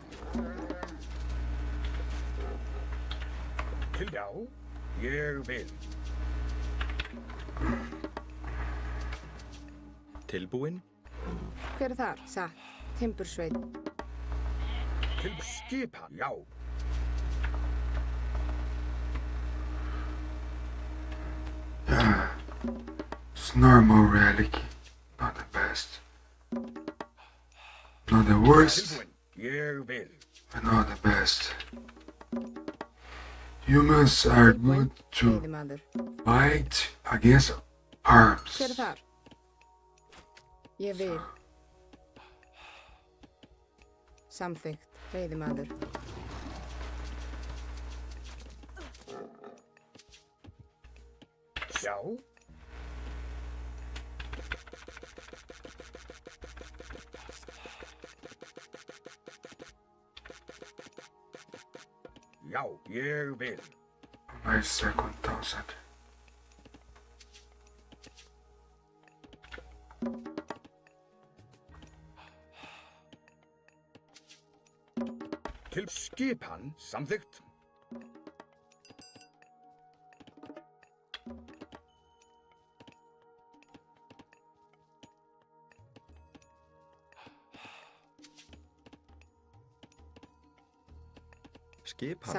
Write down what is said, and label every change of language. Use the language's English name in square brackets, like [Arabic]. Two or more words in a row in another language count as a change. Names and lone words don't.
[Icelandic] Til já, ég vil. Tilbúinn. Hver það? Satt. Timbursveit. Til skipan, já. [English] It's normal reality. Not the best. Not the worst. [Icelandic] Tilbúinn, ég vil. [English] But not the best. Humans are good to [Icelandic] Veiðimaður. [English] fight against arms. [Icelandic] Hver það? Ég vil. Samþykkt, veiðimaður. Já. Já, ég vil. [English] My second thousand. [Icelandic] Til skipan, samþykkt. Skipan.